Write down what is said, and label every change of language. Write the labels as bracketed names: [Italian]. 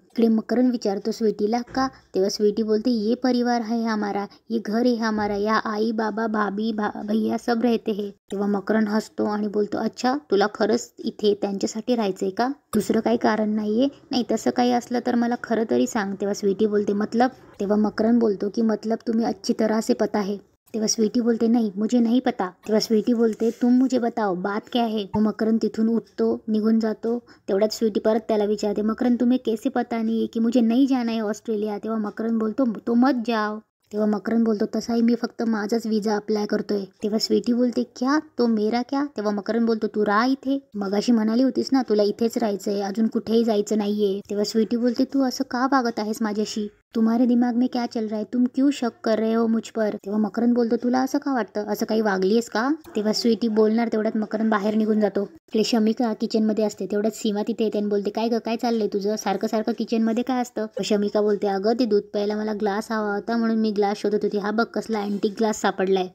[Marathi] इकडे मकरन विचारतो स्वीटीला का? तेव्हा स्वीटी बोलते [Hindi] ये परिवार है हमारा, ये घर है हमारा, या आई बाबा भाभी भैया सब रहते हैं. [Marathi] तेव्हा मकरन हसतो आणि बोलतो अच्छा तुला खरंच इथे त्यांच्यासाठी राहायचंय का? दुसरं काही कारण नाहीये? नाही तसं काही असलं तर मला खरं तरी सांग. तेव्हा स्वीटी बोलते मतलब? तेव्हा मकरन बोलतो की [Hindi] मतलब तुम्हें अच्छी तरह से पता है. [Marathi] तेव्हा स्वीटी बोलते [Hindi] नहीं मुझे नहीं पता. [Marathi] तेव्हा स्वीटी बोलते [Hindi] तुम मुझे बताओ बात क्या है. [Marathi] मकरन तिथून उठतो, निघून जातो. तेवढ्यात स्वीटी परत त्याला विचारते [Hindi] मकरन तुम्हें कैसे पता नहीं है कि मुझे नहीं जाना है ऑस्ट्रेलिया. [Marathi] तेव्हा मकरन बोलतो [Hindi] तो मत जाओ. [Marathi] तेव्हा मकरन बोलतो तसाही मी फक्त माझाच विजा अप्लाय करतोय. तेव्हा स्वीटी बोलते [Hindi] क्या तो मेरा क्या? [Marathi] तेव्हा मकरन बोलतो तू राहा इथे, मगाशी म्हणाली होतीस ना तुला इथेच राहायचंय, अजून कुठेही जायचं नाहीये. तेव्हा स्वीटी बोलते तू असं का वागत आहेस माझ्याशी? [Hindi] तुम्हारे दिमाग में क्या चल रहा है, तुम क्यों शक कर रहे हो मुझ पर? [Marathi] तेव्हा मकरन बोलतो तुला असं का वाटतं, असं काही वागलीस का? तेव्हा स्वीटी बोलणार तेवढ्यात मकरन बाहेर निघून जातो. इकडे शमिका किचनमध्ये असते. तेवढ्यात सीमा तिथे येते आणि बोलते काय ग काय चाललंय तुझं, सारखं सारखं किचनमध्ये काय असतं? शमिका बोलते अगं ते दूध प्यायला मला ग्लास हवा होता म्हणून मी ग्लास शोधत होती, हा बघ कसला अँटिक ग्लास सापडलाय.